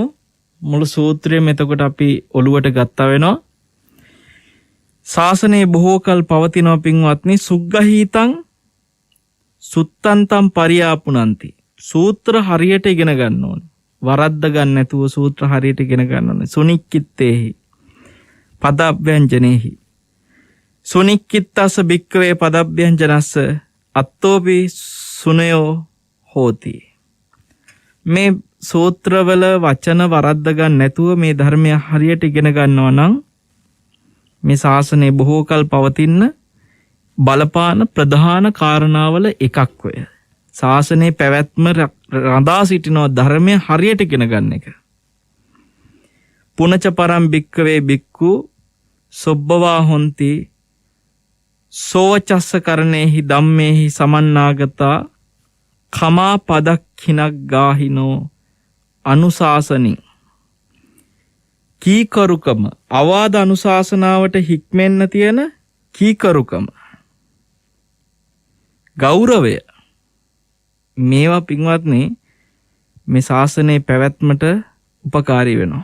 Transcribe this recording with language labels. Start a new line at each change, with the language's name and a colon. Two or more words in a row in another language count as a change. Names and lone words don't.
Sinhala: මුළු සූත්‍රයම එතකොට අපි ඔළුවට ගත්තා වෙනවා. ශාසනයේ බොහෝ කල පවතිනවා පින්වත්නි.
Pali: සුග්ගහීතං සුත්තන්තං පරියාපුනන්ති.
Sinhala: සූත්‍ර හරියට ඉගෙන ගන්න ඕනේ. වරද්ද ගන්න නැතුව සූත්‍ර හරියට ඉගෙන ගන්න ඕනේ.
Pali: සුනික්කිත්තේහි පදව්‍යංජනේහි සුනික්කිත්තස භික්කවේ පදව්‍යංජනස්ස අත්තෝපි සුනයෝ හෝති.
Sinhala: මේ සූත්‍රවල වචන වරද්ද ගන්න නැතුව මේ ධර්මය හරියට ඉගෙන ගන්නවා නම් මේ ශාසනය බොහෝ කල් පවතින්න බලපාන ප්‍රධාන කාරණාවල එකක් වේ. ශාසනයේ පැවැත්ම රඳා සිටිනවා ධර්මය හරියට ඉගෙන ගන්න එක.
Pali: පුනච පරම් භික්කවේ භික්ඛු සොබ්බවා හොಂತಿ සෝවචස්ස කරණේහි ධම්මේහි සමන්නාගතා කමා පදක්ඛිනක් ගාහිනෝ අනුශාසනින්.
Sinhala: කීකරුකම අවාද අනුශාසනාවට හික්මෙන්න තියෙන කීකරුකම, ගෞරවය, මේවා පින්වත්නි මේ ශාසනයේ පැවැත්මට උපකාරී වෙනවා.